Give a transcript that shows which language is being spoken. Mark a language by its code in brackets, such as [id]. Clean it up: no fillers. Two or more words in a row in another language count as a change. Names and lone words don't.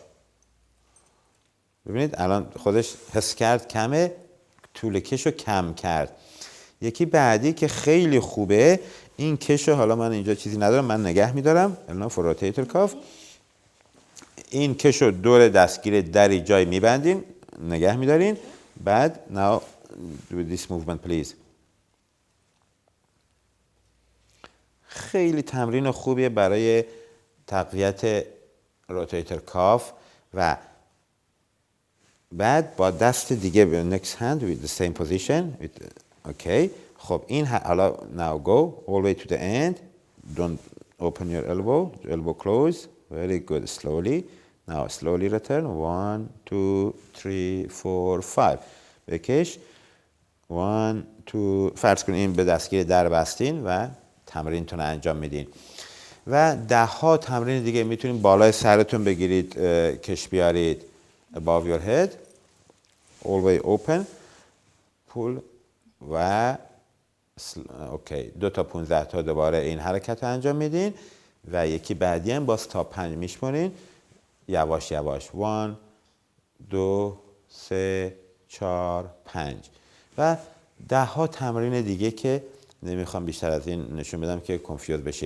[fa] ببینید الان خودش حس کرد کمه، طول کش رو کم کرد. یکی بعدی که خیلی خوبه این کش، حالا من اینجا چیزی ندارم من نگه میدارم الان [en] for rotator cuff. [fa] این کش رو دور دستگیر دری جای میبندین نگه میدارین. [en] بعد now do this movement please. [fa] خیلی تمرین خوبیه برای تقویت [en] rotator cuff. [fa] و بعد با دست دیگه [en] next hand with the same position okay. [fa] خب این حالا [en] now go all the way to the end, don't open your elbow close, very good, slowly now slowly return 1 2 3 4 5 بکش 1 2. [fa] فرض کنید این به دستگیر در بستین و تمرینتون انجام میدین. و 10 ها تمرین دیگه میتونید بالای سرتون بگیرید کش بیارید [en] above your head all the way open pull [fa] و اوکی 2 تا 15 تا دوباره این حرکت رو انجام میدین. و یکی بعدی هم باز تا 5 میشمارین یواش یواش 1 2 3 4 5 و 10 ها تمرین دیگه که نمیخوام بیشتر از این نشون بدم که کنفیوز بشید.